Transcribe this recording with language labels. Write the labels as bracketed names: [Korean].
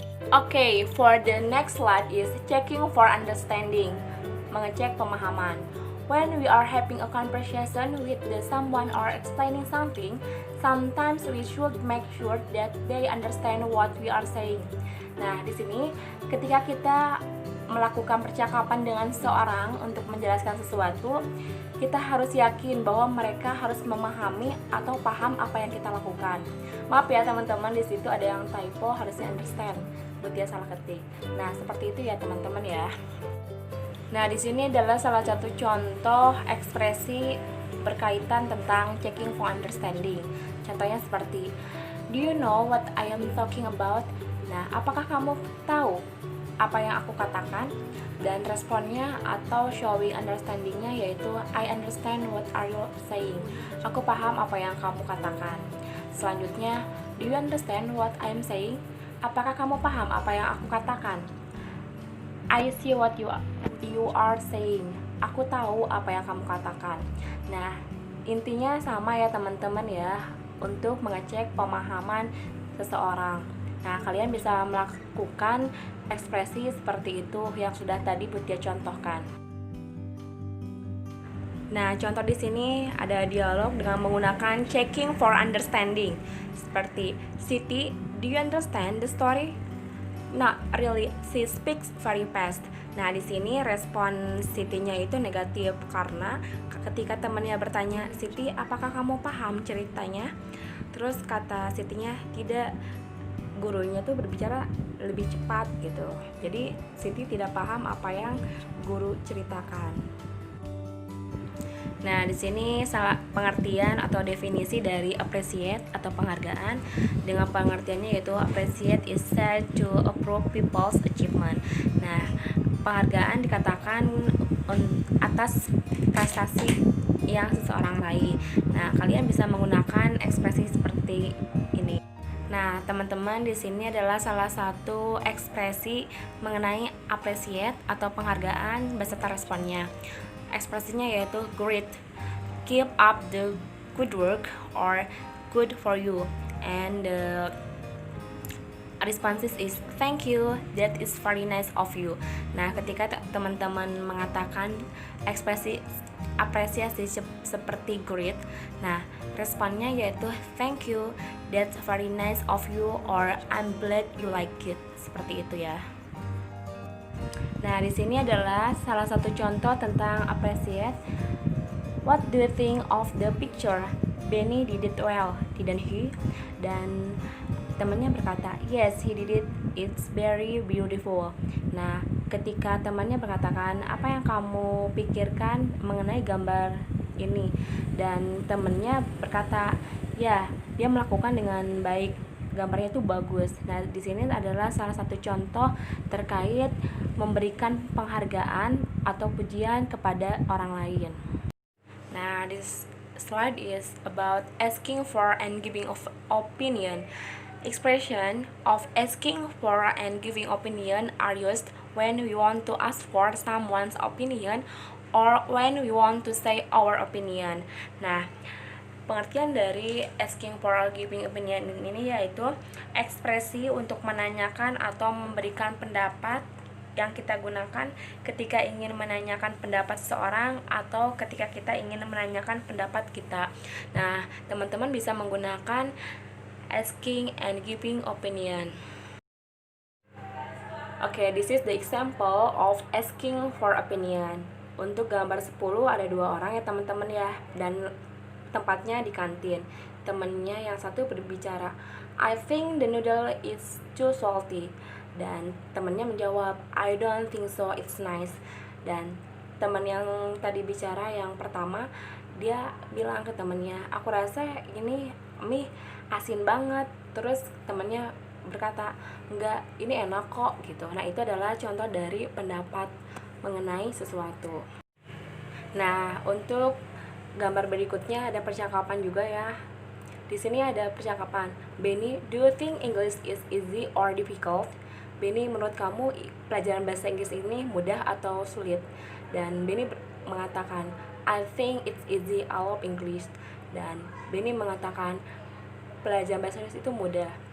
[English] Okay, for the next slide is checking for understanding, [Indonesian] mengecek pemahaman. [English] When we are having a conversation with someone or explaining something, sometimes we should make sure that they understand what we are saying. [Indonesian] Nah, di sini ketika kita melakukan percakapan dengan seseorang untuk menjelaskan sesuatu, kita harus yakin bahwa mereka harus memahami atau paham apa yang kita lakukan. Maaf ya teman-teman, di situ ada yang typo, harusnya understand, dia salah ketik. Nah, seperti itu ya teman-teman ya. Nah, di sini adalah salah satu contoh ekspresi berkaitan tentang checking for understanding. Contohnya seperti, [English] do you know what I am talking about? [Indonesian] Nah, apakah kamu tahu apa yang aku katakan? Dan responnya atau [English] showing understandingnya yaitu I understand what are you saying. [Indonesian] Aku paham apa yang kamu katakan. [English] Selanjutnya, do you understand what I am saying? [Indonesian] Apakah kamu paham apa yang aku katakan? [English] I see what you are saying. [Indonesian] Aku tahu apa yang kamu katakan. Nah, intinya sama ya teman-teman ya, untuk mengecek pemahaman seseorang. Nah, kalian bisa melakukan ekspresi seperti itu yang sudah tadi Butia contohkan. Nah, contoh di sini ada dialog dengan menggunakan checking for understanding. [English] Seperti, Siti, do you understand the story? Not really, she speaks very fast. [Indonesian] Nah, di sini respon Siti-nya itu negatif karena ketika temannya bertanya, Siti, apakah kamu paham ceritanya? Terus kata Siti-nya, tidak, gurunya tuh berbicara lebih cepat gitu. Jadi Siti tidak paham apa yang guru ceritakan. Nah, di sini salah pengertian atau definisi dari appreciate atau penghargaan. Dengan pengertiannya yaitu [English] appreciate is said to approve people's achievement. [Indonesian] Nah, penghargaan dikatakan atas prestasi yang seseorang raih. Nah, kalian bisa menggunakan ekspresi seperti ini. Nah, teman-teman, di sini adalah salah satu ekspresi mengenai appreciate atau penghargaan beserta responnya. Ekspresinya yaitu [English] great, keep up the good work, or good for you. And the responses is thank you, that is very nice of you. [Indonesian] Nah, ketika teman-teman mengatakan ekspresi apresiasi seperti great, nah responnya yaitu [English] thank you, that's very nice of you, or I'm glad you like it. [Indonesian] Seperti itu ya. Nah, di sini adalah salah satu contoh tentang appreciate. [English] What do you think of the picture? Benny did it well, didn't he? Dan [Indonesian] temannya berkata, [English] yes, he did it, it's very beautiful. [Indonesian] Nah, ketika temannya berkatakan, apa yang kamu pikirkan mengenai gambar ini? Dan temannya berkata, ya, dia melakukan dengan baik, gambarnya itu bagus. Nah, di sini adalah salah satu contoh terkait memberikan penghargaan atau pujian kepada orang lain. [English] Nah, this slide is about asking for and giving of opinion. Expression of asking for and giving opinion are used when we want to ask for someone's opinion or when we want to say our opinion. [Indonesian] Nah, pengertian dari asking for or giving opinion ini yaitu ekspresi untuk menanyakan atau memberikan pendapat yang kita gunakan ketika ingin menanyakan pendapat seseorang atau ketika kita ingin menanyakan pendapat kita. Nah, teman-teman bisa menggunakan asking and giving opinion. [English] Okay, this is the example of asking for opinion. [Indonesian] Untuk gambar 10 ada 2 orang ya teman-teman ya, dan tempatnya di kantin. Temennya yang satu berbicara, [English] I think the noodle is too salty. [Indonesian] Dan temennya menjawab, [English] I don't think so, it's nice. [Indonesian] Dan temen yang tadi bicara yang pertama, dia bilang ke temennya, aku rasa ini mie asin banget. Terus temennya berkata, enggak, ini enak kok gitu. Nah, itu adalah contoh dari pendapat mengenai sesuatu. Nah, untuk gambar berikutnya ada percakapan juga ya. Di sini ada percakapan. [English] Benny, do you think English is easy or difficult? [Indonesian] Benny, menurut kamu pelajaran bahasa Inggris ini mudah atau sulit? Dan Benny mengatakan, [English] I think it's easy, I love English. [Indonesian] Dan Benny mengatakan, pelajaran bahasa Inggris itu mudah.